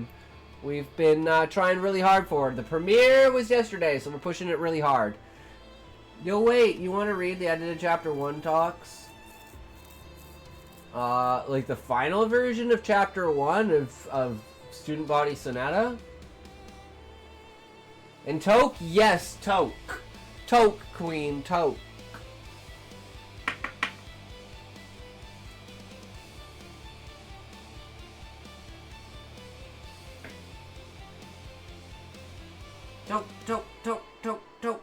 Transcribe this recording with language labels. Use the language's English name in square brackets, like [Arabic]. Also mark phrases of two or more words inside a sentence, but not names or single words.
[English] We've been trying really hard for it. The premiere was yesterday, so we're pushing it really hard. Yo, wait, you want to read the edited chapter 1 talks? Like the final version of chapter 1 of Student Body Sonata? And Toke, yes, Toke. Toke, queen, Toke. Toke, Toke, Toke, Toke, Toke.